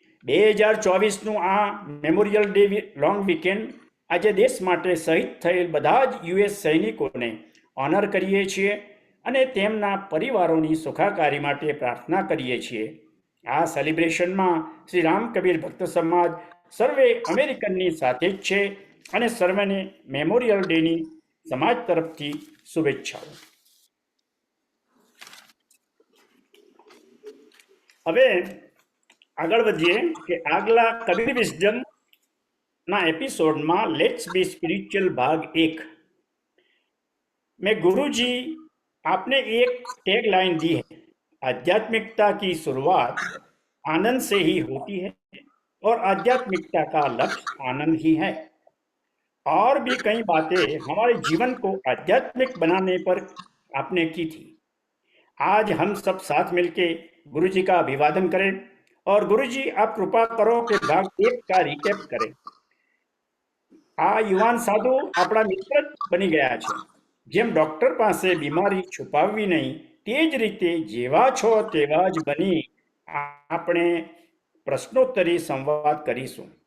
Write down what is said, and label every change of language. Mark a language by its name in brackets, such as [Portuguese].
[Gujarati] 2024નું આ memorial day long weekend આજે દેશ માટે શહીદ થયેલ બધા જ યુએસ સૈનિકોને ઓનર કરીએ છીએ અને તેમના પરિવારોની સુખાકારી માટે પ્રાર્થના કરીએ છીએ. આ સેલિબ્રેશનમાં શ્રી રામ કબીર ભક્ત સમાજ સર્વે અમેરિકનની સાથે જ છે અને સર્વેને મેમોરિયલ ડેની સમાજ તરફથી શુભેચ્છાઓ. હવે આગળ વધીએ કે આગલા કબીર વિઝડમ ના [Hindi] एपिसोड लेट्स बी स्पिरिचुअल भाग 1 में गुरुजी आपने एक टैग लाइन दी है, आध्यात्मिकता की शुरुआत आनंद से ही होती है और आध्यात्मिकता का लक्ष्य आनंद ही है. और भी कई बातें हमारे जीवन को आध्यात्मिक बनाने पर आपने की थी. आज हम सब साथ मिलके गुरुजी का अभिवादन करें और गुरुजी आप कृपा करो कि भाग 1 का रिकेप करें. [Gujarati] આ યુવાન સાધુ આપણા મિત્ર બની ગયા છે. જેમ ડોક્ટર પાસે બીમારી છુપાવવી નહીં, તે જ રીતે જેવા છો તેવા જ બની આપણે प्रश्नोत्तरी संवाद करीશું.